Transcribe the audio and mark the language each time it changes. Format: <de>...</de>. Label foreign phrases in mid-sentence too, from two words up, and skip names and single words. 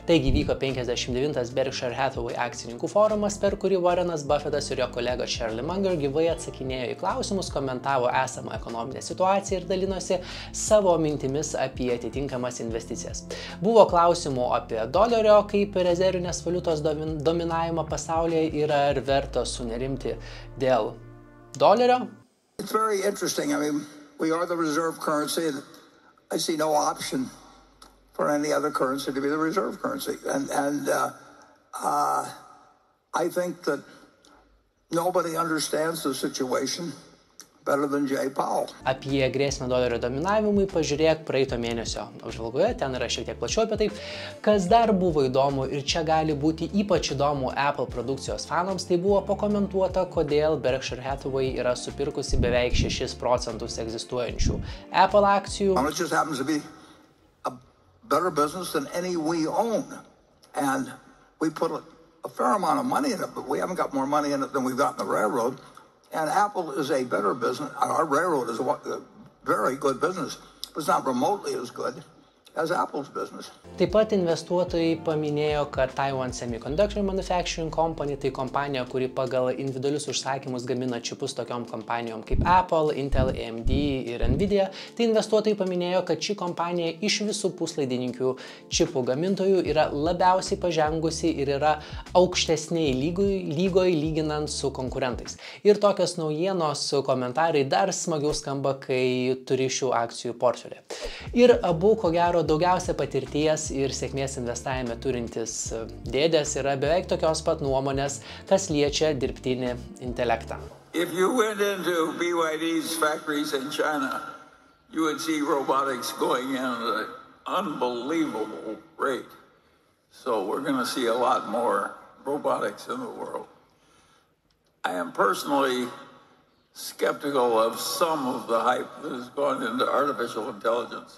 <lt>Taigi vyko 59 Berkshire Hathaway akcininkų forumas, per kurį Warrenas Buffettas ir jo kolega Charlie Munger gyvai atsakinėjo į klausimus, komentavo esamą ekonominę situaciją ir dalinosi savo mintimis apie atitinkamas investicijas. Buvo klausimų apie dolerio kaip rezervinės valiutos dominavimą pasaulyje ir ar verta sunerimti dėl dolerio.</lt> <en>It's very interesting. I mean, we are the reserve currency, and I see no option for any other currency to be the reserve currency. And I think that nobody understands the situation better than Jay Powell.</en> <lt>Apie grėsmę dolerio dominavimui pažiūrėk praeito mėnesio apžvalgoje, ten yra šiek tiek plačiau apie tai. Kas dar buvo įdomu ir čia gali būti ypač įdomu Apple produkcijos fanams, tai buvo pakomentuota, kodėl Berkshire Hathaway yra supirkusi beveik 6% egzistuojančių Apple akcijų.</lt> <en>It just happens to be a better business than any we own. And we put a fair amount of money in it, but we haven't got more money in it than we've got in the railroad. And Apple is a better business. Our railroad is a very good business, but it's not remotely as good as Apple's business.</en> <lt>Taip pat investuotojai paminėjo, kad Taiwan Semiconductor Manufacturing Company, tai kompanija, kuri pagal individualius užsakymus gamina čipus tokiom kompanijom kaip Apple, Intel, AMD ir Nvidia. Tai investuotojai paminėjo, kad ši kompanija iš visų puslaidininkių čipų gamintojų yra labiausiai pažengusi ir yra aukštesniai lygoje lyginant su konkurentais. Ir tokios naujienos komentarai dar smagiau skamba, kai turi šių akcijų portfelį. Ir abu, ko gero, daugiausia patirties ir sėkmės investavime turintis dėdės yra beveik tokios pat nuomonės, kas liečia dirbtinį intelektą.</lt> <en>If you went into BYD's factories in China, you would see robotics going in at an unbelievable rate. So we're going to see a lot more robotics in the world. I am personally skeptical of some of the hype that has gone into artificial intelligence.</en>